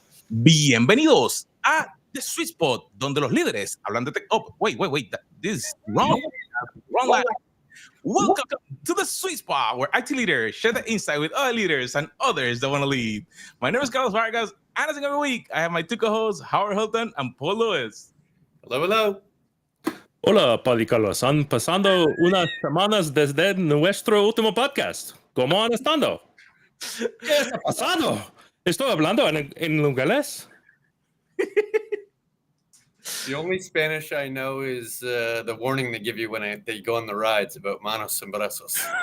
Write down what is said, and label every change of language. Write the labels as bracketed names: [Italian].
[Spanish] Bienvenidos a The Sweet Spot, donde los líderes hablan de tech. [English] Oh, wait. This is wrong. Wrong line. Welcome to The Sweet Spot, where IT leaders share the insight with other leaders and others that want to lead. My name is Carlos Vargas, and as in every week, I have my two co-hosts, Howard Hilton and Paul Lewis. Hello. [Spanish] Hola, Padre Carlos. Han pasado unas semanas desde nuestro último podcast. ¿Cómo han estado? ¿Qué está pasando? ¿Estoy hablando en inglés? [English] The only Spanish I know is the warning they give you when they go on the rides about manos and brazos.